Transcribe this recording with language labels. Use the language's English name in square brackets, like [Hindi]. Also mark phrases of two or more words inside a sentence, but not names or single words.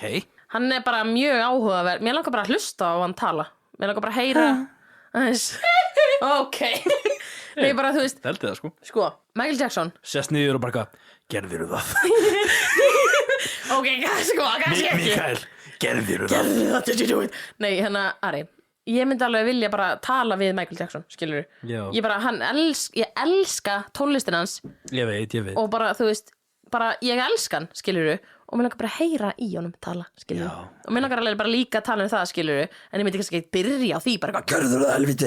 [Icelandic] Hann er bara mjög áhugaverð. Mér langar bara að hlusta á hann tala. Mér langar bara að heyra Ok. Nei, bara, þú veist. Held það, sko. Sko, Michael Jackson. Sest niður og bara hvað, gerðirðu það? Ok, sko, kannski ekki. Mikael, gerðirðu það? [English] Did you do it? [Icelandic] Nei, Ari, ég myndi alveg vilja bara tala við Michael Jackson, skilurðu? Já. Ég elska tónlistin hans. Ég veit. Og bara, þú veist, bara ég elska hann, skilurðu? Og mér langar bara að heyra í honum tala, skilurðu? Já. Og mér langar alveg bara líka að tala um það, skilurðu? En ég myndi kannski ekki byrja á því, bara gerður það helvítið.